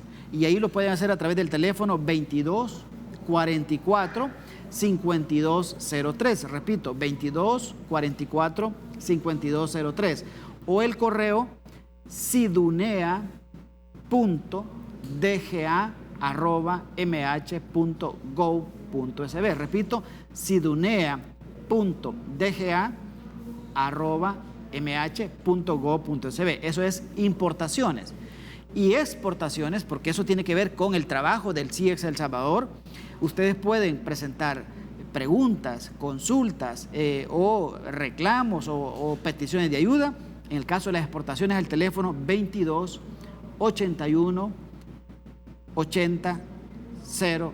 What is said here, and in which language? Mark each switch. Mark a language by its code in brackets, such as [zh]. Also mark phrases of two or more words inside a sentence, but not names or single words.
[es] Y ahí lo pueden hacer a través del teléfono 22 44 5203, repito, 22 44 5203, o el correo sidunea.dga@mh.gov.sb. Repito, sidunea.dga@mh.gov.sb. www.dga@mh.gov.sb. Eso es importaciones. Y exportaciones, porque eso tiene que ver con el trabajo del CIEX El Salvador. Ustedes pueden presentar preguntas, consultas o reclamos o peticiones de ayuda. En el caso de las exportaciones, el teléfono 22 81 80 00.